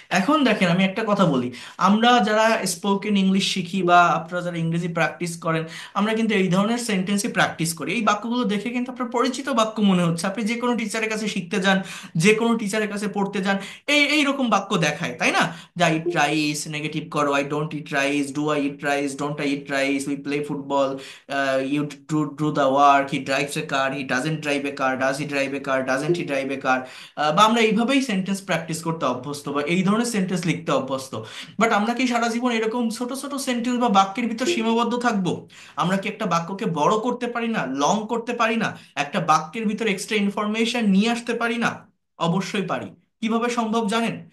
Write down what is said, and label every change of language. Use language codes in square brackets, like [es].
[bn] এখন দেখেন আমি একটা কথা বলি, আমরা যারা স্পোকেন ইংলিশ শিখি বা আপনারা যারা ইংরেজি প্র্যাকটিস করেন, আমরা কিন্তু এই ধরনের সেন্টেন্সই প্র্যাকটিস করি। এই বাক্যগুলো দেখে কিন্তু আপনার পরিচিত বাক্য মনে হচ্ছে, আপনি যে কোনো টিচারের কাছে শিখতে যান, যে কোনো টিচারের কাছে পড়তে যান, এই রকম বাক্য দেখায়, তাই না? [en] যে I eat rice, [bn] নেগেটিভ করো, [en] I don't eat rice, do I eat rice, don't I eat rice, we play football, you do the work, he drives a car, he doesn't drive a car, does he drive a car, doesn't he drive a car। [bn] বা আমরা এইভাবেই sentence practice করতে অভ্যস্ত বা এই ধরনের sentence লিখতে অভ্যস্ত। বাট আমরা কি সারা জীবন এরকম ছোট ছোট সেন্টেন্স বা বাক্যের ভিতর সীমাবদ্ধ থাকবো? আমরা কি একটা বাক্যকে বড় করতে পারি না, লং করতে পারি না, একটা বাক্যের ভিতর এক্সট্রা ইনফরমেশন নিয়ে আসতে পারি না? অবশ্যই পারি। কিভাবে সম্ভব জানেন?